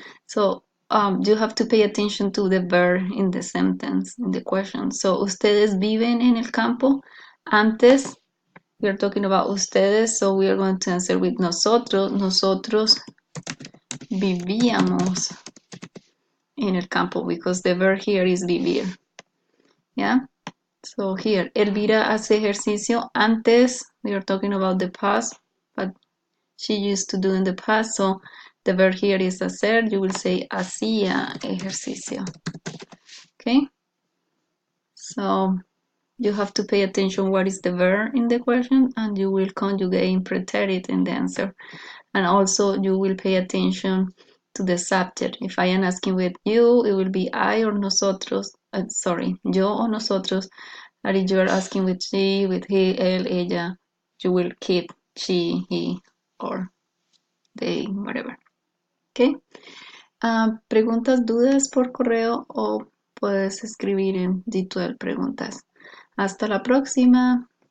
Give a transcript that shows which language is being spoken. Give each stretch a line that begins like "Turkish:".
English: So you have to pay attention to the verb in the sentence, in the question.
Spanish: So, ustedes viven en el campo.
English: Antes, we are talking about ustedes, so we are going to answer with nosotros.
Spanish: Nosotros vivíamos en el campo
English: because the verb here is vivir. Yeah? So here, Elvira
Spanish: hace ejercicio.
English: Antes, we are talking about the past, but she used to do in the past. So the verb here is hacer. You will say
Spanish: hacía ejercicio.
English: Okay? So you have to pay attention what is the verb in the question and you will conjugate and preterite in the answer. And also you will pay attention to the subject. If I am asking with you, it will be I or nosotros.
Spanish: Yo o nosotros.
English: And if you are asking with she, with he,
Spanish: él, ella,
English: you will keep she, he, or they, whatever. Okay.
Spanish: Preguntas, dudas por correo o puedes escribir en D12 preguntas. Hasta la próxima.